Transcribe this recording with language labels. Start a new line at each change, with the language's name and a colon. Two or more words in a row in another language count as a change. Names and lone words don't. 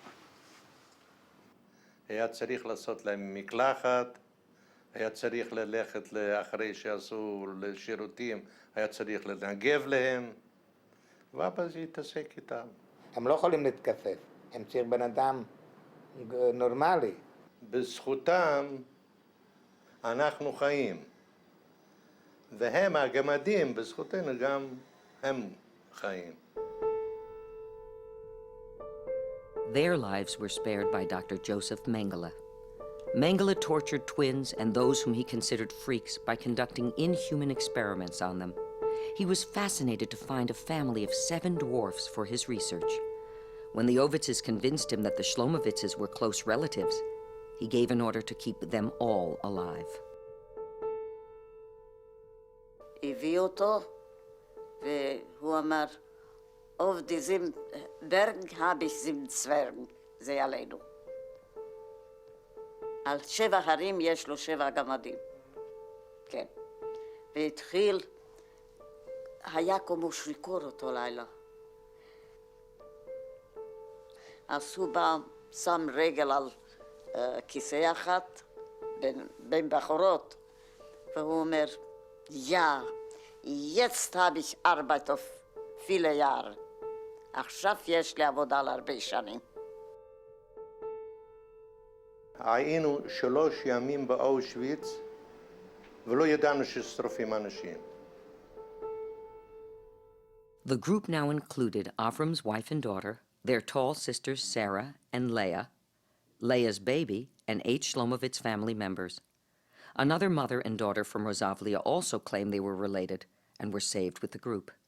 Hebrew: היה צריך לעשות להם מקלחת, היה צריך ללכת אחרי שעשו לשירותים, היה צריך לנגב להם, ואבא זה התעסק איתם. הם לא יכולים להתכופף, הם צריך בן אדם נורמלי. בזכותם אנחנו חיים, והם הגמדים, בזכותנו גם הם חיים.
English: Their lives were spared by Dr. Joseph Mengele. Mengele tortured twins and those whom he considered freaks by conducting inhuman experiments on them. He was fascinated to find a family of 7 dwarfs for his research. When the Ovitzes convinced him that the Shlomovitzes were close relatives, he gave an order to keep them all alive.
Hebrew: הביא אותו, והוא אמר,
German: auf diesem Berg habe ich 7 Zwergen,
Hebrew: זה עלינו. על 7 הרים יש לו 7 גמדים. כן. והתחיל, היה כמו שריקור אותו לילה. אז הוא בא, שם רגל על כיסא אחת, בין בחורות, והוא אומר,
German: jetzt habe ich Arbeit auf viele Jahre.
Hebrew: עכשיו יש לי עבודה להרבה שנים. היינו 3 ימים באושוויץ, ולא ידענו ששרופים אנשים.
English: The group now included Avram's wife and daughter, their tall sisters Sarah and Leah, Leah's baby, and 8 Shlomovitz family members. Another mother and daughter from Rozavlia also claimed they were related and were saved with the group.